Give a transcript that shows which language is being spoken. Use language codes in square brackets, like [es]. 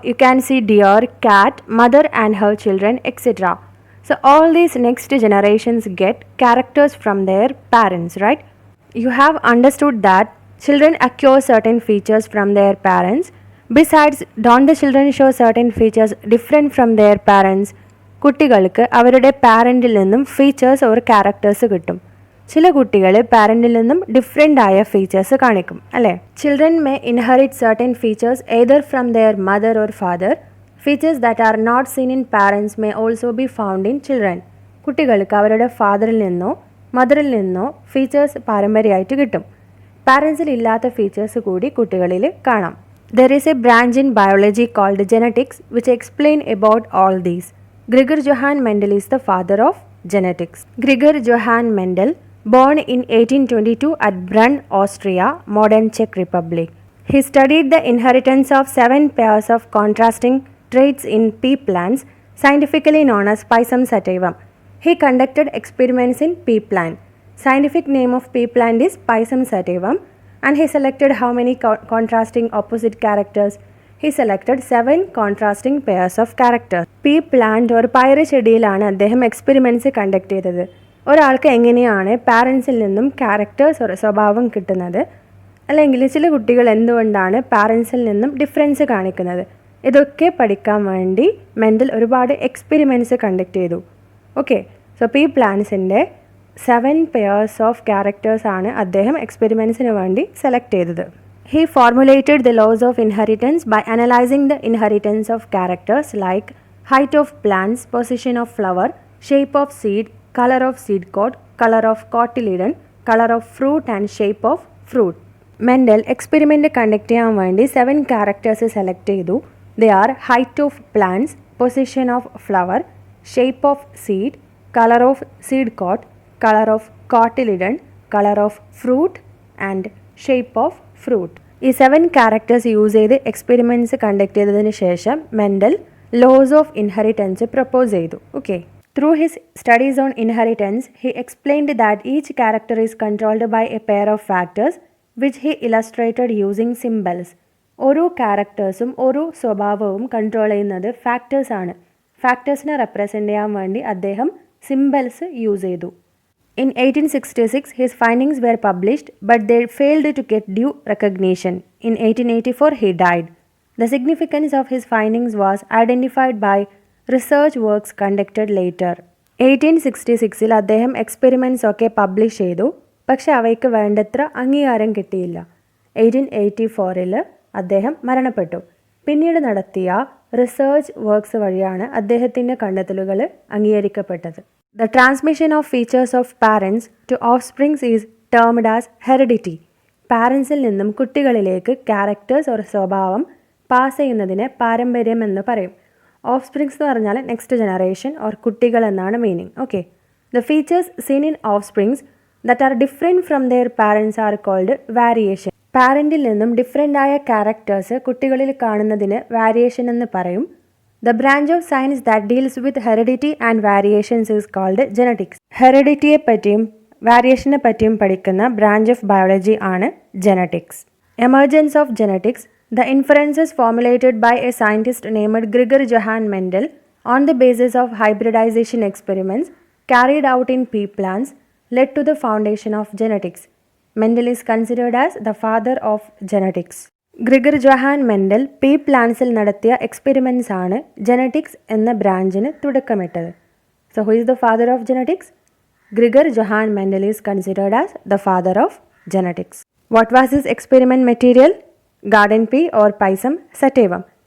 [en] You can see deer, cat, mother and her children, etc. So all these next generations get characters from their parents, right? You have understood that children acquire certain features from their parents. Besides, don't the children show certain features different from their parents? [ml] കുട്ടികൾക്ക് അവരുടെ പാരൻറ്റിൽ നിന്നും features or characters കിട്ടും. ചില കുട്ടികൾ പാരൻറ്റിൽ നിന്നും different ആയ features കാണിക്കും, അല്ലേ? [en] Children may inherit certain features either from their mother or father. Features that are not seen in parents may also be found in children. [ml] കുട്ടികൾക്ക് അവരുടെ ഫാദറിൽ നിന്നോ മദറിൽ നിന്നോ ഫീച്ചേഴ്സ് പാരമ്പര്യമായിട്ട് കിട്ടും. പാരൻസിൽ ഇല്ലാത്ത ഫീച്ചേഴ്സ് കൂടി കുട്ടികളിൽ കാണാം. [en] There is a branch in biology called genetics which explain about all these. Gregor Johann Mendel is the father of genetics. Gregor Johann Mendel, born in 1822 at Brunn, Austria, modern Czech Republic. He studied the inheritance of 7 pairs of contrasting traits in pea plants, scientifically known as Pisum sativum. He conducted experiments in pea plant. Scientific name of pea plant is Pisum sativum, and he selected how many contrasting opposite characters? He selected 7 contrasting pairs of characters. [ml] P plant ഒരു പയറ് ചെടിയിലാണ് അദ്ദേഹം experiments conduct ചെയ്തത്. ഒരാൾക്ക് എങ്ങനെയാണ് പാരൻസിൽ നിന്നും characters ഒരു സ്വഭാവം കിട്ടുന്നത്, അല്ലെങ്കിൽ ചില കുട്ടികൾ എന്തുകൊണ്ടാണ് പാരൻസിൽ നിന്നും ഡിഫറൻസ് കാണിക്കുന്നത്, ഇതൊക്കെ പഠിക്കാൻ വേണ്ടി മെൻഡൽ ഒരുപാട് എക്സ്പെരിമെൻറ്റ്സ് കണ്ടക്ട് ചെയ്തു. Okay, so P പ്ലാന്റ്സിൻ്റെ 7 pairs of characters ആണ് അദ്ദേഹം എക്സ്പെരിമെൻറ്റ്സിന് വേണ്ടി സെലക്ട് ചെയ്തത്. [en] He formulated the laws of inheritance by analyzing the inheritance of characters like height of plants, position of flower, shape of seed, color of seed coat, color of cotyledon, color of fruit and shape of fruit. [ml] Mendel experiment conduct ചെയ്യാൻ വേണ്ടി 7 characters select ചെയ്തു. [en] They are height of plants, position of flower, shape of seed, color of seed coat, color of cotyledon, color of fruit and shape of fruit. [ml] ഈ 7 characters use ചെയ്ത് experiments conduct ചെയ്തതിന് ശേഷം Mendel loss of inheritance propose ചെയ്തു. [en] Okay, through his studies on inheritance he explained that each character is controlled by a pair of factors which he illustrated using symbols. [ml] ഓരോ ക്യാരക്ടേഴ്സും ഓരോ സ്വഭാവവും control ചെയ്യുന്നത് ഫാക്ടേഴ്സാണ്. ഫാക്ടേഴ്സിനെ represent ചെയ്യാൻ വേണ്ടി അദ്ദേഹം സിംബൽസ് യൂസ് ചെയ്തു. [en] In 1866, his findings were published, but they failed to get due recognition. In 1884, he died. The significance of his findings was identified by research works conducted later. [ml] 1866 അദ്ദേഹം experiments ഒക്കെ publish ചെയ്തു, പക്ഷെ അവയ്ക്ക് വേണ്ടത്ര അംഗീകാരം കിട്ടിയില്ല. 1884 അദ്ദേഹം മരണപ്പെട്ടു. പിന്നീട് നടത്തിയ റിസർച്ച് വർക്ക്സ് വഴിയാണ് അദ്ദേഹത്തിൻ്റെ കണ്ടെത്തലുകൾ അംഗീകരിക്കപ്പെട്ടത്. [en] The transmission of features of parents to offsprings is termed as heredity. [ml] പാരൻസിൽ നിന്നും കുട്ടികളിലേക്ക് ക്യാരക്ടേഴ്സ് ഒരു സ്വഭാവം പാസ് ചെയ്യുന്നതിനെ പാരമ്പര്യം എന്ന് പറയും. ഓഫ്സ്പ്രിങ്സ് എന്ന് പറഞ്ഞാൽ നെക്സ്റ്റ് ജനറേഷൻ ഓർ കുട്ടികൾ എന്നാണ് meaning. [en] Okay, the features seen in offsprings that are different from their parents are called variation. [ml] പാരൻറ്റിൽ നിന്നും ഡിഫറെൻ്റ് ആയ ക്യാരക്ടേഴ്സ് കുട്ടികളിൽ കാണുന്നതിന് വാരിയേഷൻ എന്ന് പറയും. [en] The branch of science that deals with heredity and variations is called genetics. [ml] ഹെറിഡിറ്റിയെ പറ്റിയും വാരിയേഷനെ പറ്റിയും പഠിക്കുന്ന branch of biology ആണ് genetics. [en] Emergence of genetics. The inferences formulated by a scientist named Gregor Johann Mendel on the basis of hybridization experiments carried out in pea plants led to the foundation of genetics. Mendel is considered as the father of genetics. [ml] Gregor Johann Mendel P പ്ലാന്റ്സിൽ നടത്തിയ experiments ആണ് genetics എന്ന ബ്രാഞ്ചിന് തുടക്കമിട്ടത്. [en] So who is the father of genetics? Gregor Johann Mendel is considered as the father of genetics. What was his experiment material? Garden pea or pisum sativum.